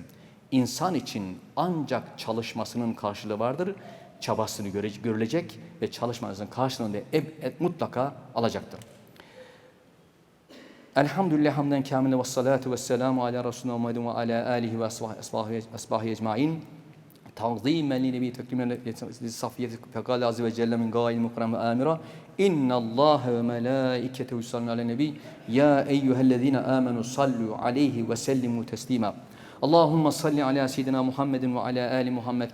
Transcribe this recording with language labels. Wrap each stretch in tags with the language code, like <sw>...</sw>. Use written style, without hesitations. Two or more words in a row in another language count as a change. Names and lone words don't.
<tr>İnsan için ancak çalışmasının karşılığı vardır. Çabasını görülecek ve çalışmanızın karşılığını da mutlaka alacaktır.</tr> <ar>الحمد لله حمدا كاملا والصلاة والسلام على رسوله محمد وعلى آله وأصحابه أجمعين. تعظيما لنبي تكريما للصفية فقال عز وجل من قائل مكرم آمرا إن الله وملائكته يصلون على النبي يا أيها الذين آمنوا صلوا عليه وسلموا تسليما اللهم صل على سيدنا محمد وعلى آل محمد</ar>